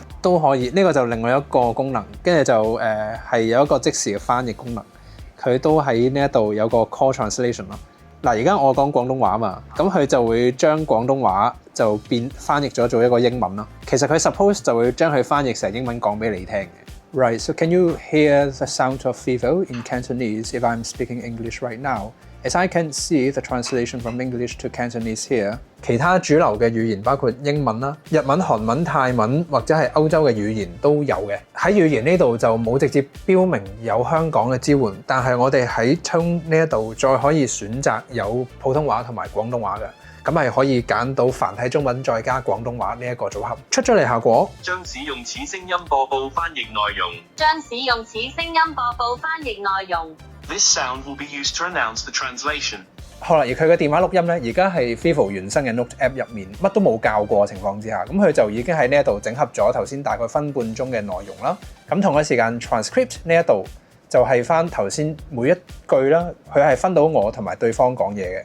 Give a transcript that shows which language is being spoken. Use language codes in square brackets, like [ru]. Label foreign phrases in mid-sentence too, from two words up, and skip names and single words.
[yue] 都可以。呢個就另外一個功能，跟住就係有一個即時嘅翻譯功能。佢都喺呢一度有個 [en] call translation [yue] 咯。嗱，而家我講廣東話嘛，咁佢就會將廣東話就翻譯咗做一個英文咯。其實佢 suppose 就會將佢翻譯成英文講俾你聽嘅。 [en] Right, so can you hear the sound of Vivo in Cantonese if I'm speaking English right now? As I can see the translation from English to Cantonese here. [yue] 其他主流嘅語言包括英文啦、日文、韓文、泰文或者係歐洲嘅語言都有嘅。喺語言呢度就冇直接標明有香港嘅支援，但係我哋喺 Tone 呢一度再可以選擇有普通話同埋廣東話嘅。咁係可以揀到繁體中文再加廣東話呢一個組合。出咗嚟效果，將使用此聲音播報翻譯內容。將使用此聲音播報翻譯內容。 [en] This sound will be used to announce the translation. [yue] 好啦，而佢嘅電話錄音咧，而家係 Vivo 原生嘅 Note App 入面，乜都冇教過嘅情況之下，咁佢就已經喺呢一度整合咗頭先大概分半鐘嘅內容啦。咁同一時間 transcript 呢一度就係翻頭先每一句啦，佢係分到我同埋對方講嘢嘅。